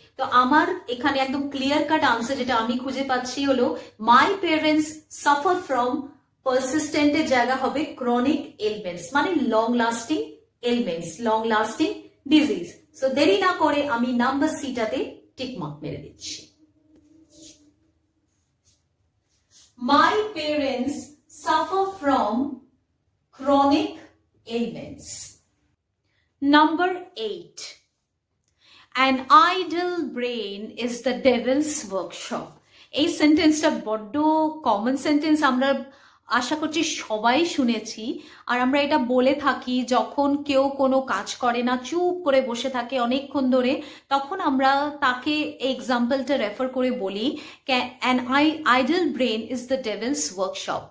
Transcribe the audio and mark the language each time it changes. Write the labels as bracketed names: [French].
[Bangla] তো আমার এখানে একদম ক্লিয়ার কাট আনসার যেটা আমি খুঁজে পাচ্ছি হলো [English] my parents suffer from [Bangla] পারসিস্টেন্টের জায়গা হবে ক্রনিক এলমেন্টস, মানে long lasting ailments, long lasting disease. So দেরি না করে আমি নাম্বার সিটাতে টিক মার্ক মেরে দিচ্ছি। [English] My parents suffer from chronic ailments. Number 8. An idle brain is the devil's workshop. [Bangla] এই সেন্টেন্সটা বড্ড কমন সেন্টেন্স, আমরা আশা করছি সবাই শুনেছি। আর আমরা এটা বলে থাকি যখন কেউ কোনো কাজ করে না, চুপ করে বসে থাকে অনেকক্ষণ ধরে, তখন আমরা তাকে এক্সাম্পলটা রেফার করে বলি [English] An idle brain is the devil's workshop.